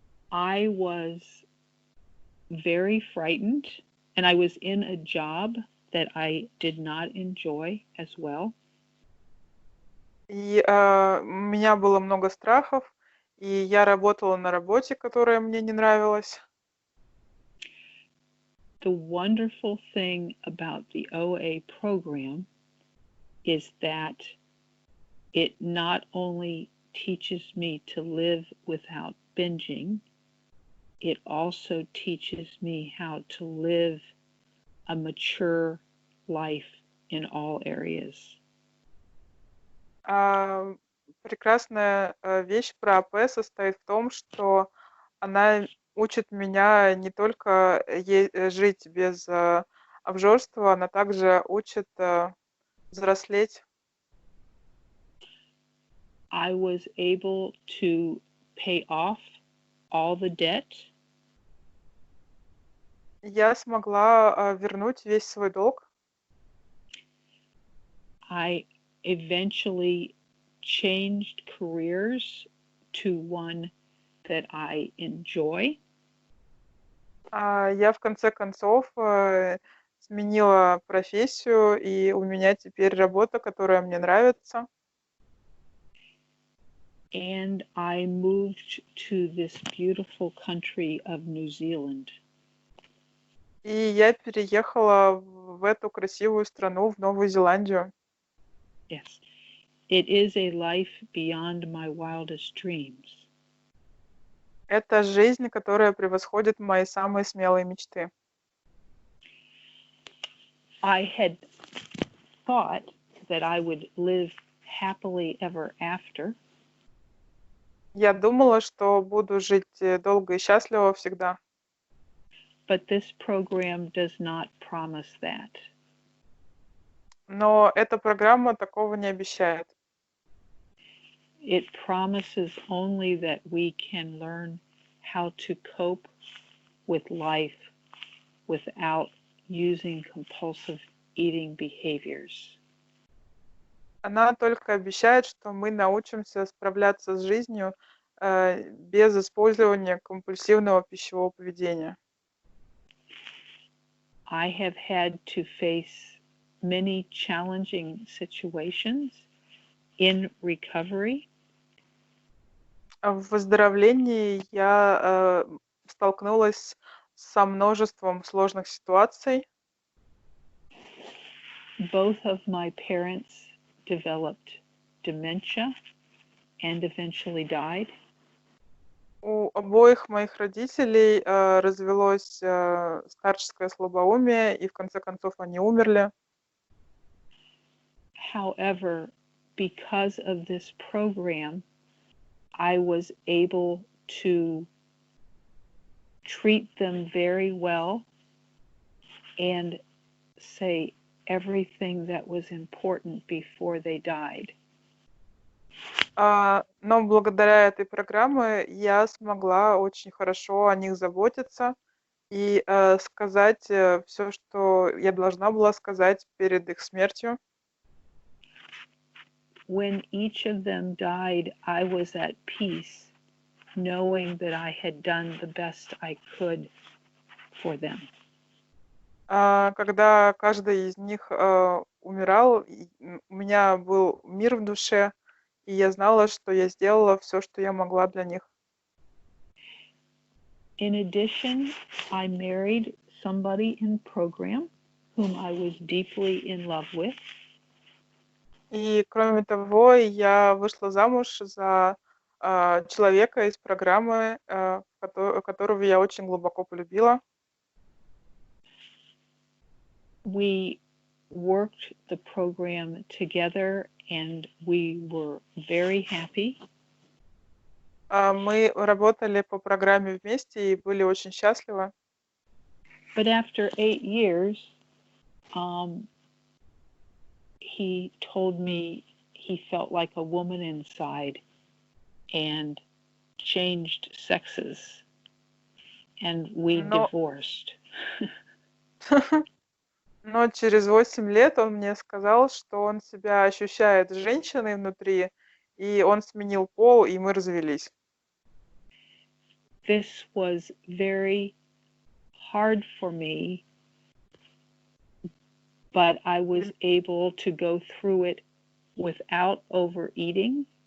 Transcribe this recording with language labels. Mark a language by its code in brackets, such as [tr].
[en] I was very frightened, and I was in a job that I did not enjoy as well. [ru] И у меня было много страхов, и я работала на работе, которая мне не нравилась. [en] The wonderful thing about the OA program is that it not only teaches me to live without binging, it also teaches me how to live a mature life in all areas. [ru] Прекрасная вещь про АП состоит в том, что она учит меня не только жить без обжорства, она также учит взрослеть. [en] I was able to pay off all the debt. [ru] Я смогла вернуть весь свой долг. [en] I eventually changed careers to one that I enjoy. [ru] Я в конце концов сменила профессию, и у меня теперь работа, которая мне нравится. [en] and I moved to this beautiful country of New Zealand. [ru] И я переехала в эту красивую страну, в Новую Зеландию. [en] Yes, it is a life beyond my wildest dreams. [ru] Это жизнь, которая превосходит мои самые смелые мечты. [en] I had thought that I would live happily ever after, [ru] Я думала, что буду жить долго и счастливо всегда, [en] but this program does not promise that. [ru] но эта программа такого не обещает. [en] It promises only that we can learn how to cope with life without using compulsive eating behaviors. [ru] Она только обещает, что мы научимся справляться с жизнью без использования компульсивного пищевого поведения. [en] I have had to face many challenging situations in recovery. [ru] В выздоровлении я столкнулась со множеством сложных ситуаций. [en] Both of my parents developed dementia and eventually died. [ru] У обоих моих родителей развелось старческое слабоумие, и в конце концов они умерли. [en] However, because of this program, I was able to treat them very well and say everything that was important before they died. [ru] Но благодаря этой программе я смогла очень хорошо о них заботиться и сказать все, что я должна была сказать перед их смертью. [en] When each of them died, I was at peace, knowing that I had done the best I could for them. [ru] Когда каждый из них умирал, у меня был мир в душе, и я знала, что я сделала все, что я могла для них. [en] In addition, I married somebody in program whom I was deeply in love with. [ru] И кроме того, я вышла замуж за человека из программы, которого я очень глубоко полюбила. [en] We worked the program together and we were very happy. [ru] Мы работали по программе вместе и были очень счастливы. [en] But after 8 years, he told me he felt like a woman inside and changed sexes, and we divorced. [ru] Но через 8 лет он мне сказал, что он себя ощущает женщиной внутри, и он сменил пол, и мы развелись. [en] This was very hard for me, but I was able to go through it without overeating.